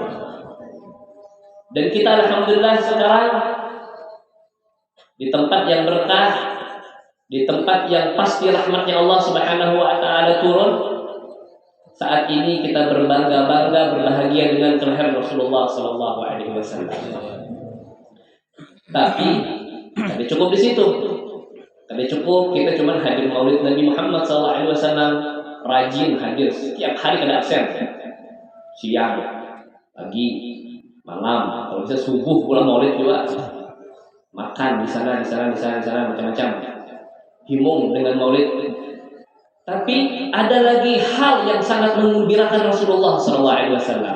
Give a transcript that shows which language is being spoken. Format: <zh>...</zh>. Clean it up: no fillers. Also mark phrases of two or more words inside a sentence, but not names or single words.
<id>Dan kita alhamdulillah sekarang di tempat yang berkah, di tempat yang pasti rahmatnya Allah</id> <ar>Subhanahu Wa Taala</ar> <id>turun. Saat ini kita berbangga-bangga, berbahagia dengan kelahiran Rasulullah</id> <ar>Sallallahu Alaihi Wasallam.</ar> <id>Tapi tidak cukup di situ. Tidak cukup kita cuma hadir Maulid Nabi Muhammad</id> <ar>Sallallahu Alaihi Wasallam,</ar> <id>rajin hadir setiap hari, kada absen, siang, pagi, malam, kalau bisa subuh pulang Maulid juga, makan di sana macam-macam, himung dengan Maulid. Tapi ada lagi hal yang sangat menggembirakan Rasulullah</id> <ar>Sallallahu Alaihi Wasallam.</ar>